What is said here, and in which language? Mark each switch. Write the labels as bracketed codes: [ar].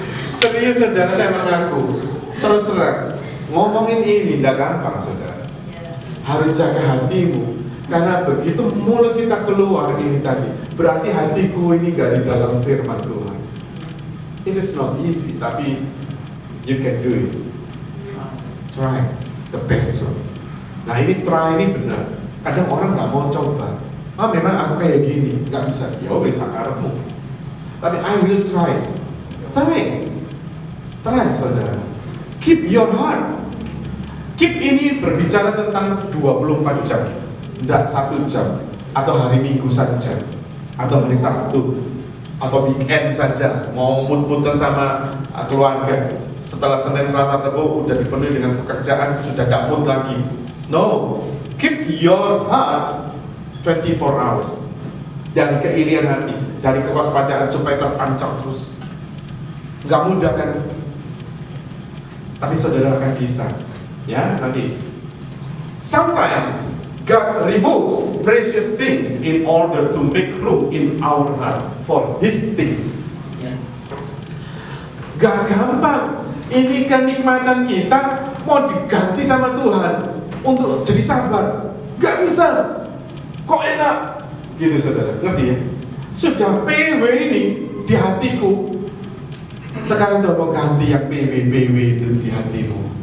[id] Serius saudara, saya mengaku. Terus terang, ngomongin ini tidak gampang, saudara. Harus jaga hatimu, karena begitu mulut kita keluar ini tadi, berarti hatiku ini gak di dalam firman Tuhan. [en] It is not easy, [id] tapi [en] you can do it. Try. the best one. [id] Nah ini try ini benar. Kadang orang nggak mau coba. Memang aku kayak gini, nggak bisa. Ya bisa karepmu. Tapi [en] I will try. Try [id] saudara. [en] Keep your heart. [id] Keep ini berbicara tentang 24 jam, tidak 1 jam, atau hari Minggu saja, atau hari Sabtu, atau weekend saja, mau mut-mutan sama keluarga. Setelah Senin, Selasa, Rabu udah dipenuhi dengan pekerjaan, sudah gak mood lagi. [en] No, keep your heart 24 hours. [id] Dari keirian hati, dari kewaspadaan supaya terpancar terus. Gak mudah kan? Tapi saudara akan bisa. Ya, nanti. [en] Sometimes God removes precious things in order to make room in our heart for His things. [id] Gak gampang. Ini kenikmatan kita mau diganti sama Tuhan untuk jadi sabar. Gak bisa. Kok enak? Gitu saudara, ngerti ya? Sudah PW ini di hatiku. Sekarang tuh mau ganti yang PW itu di hatimu.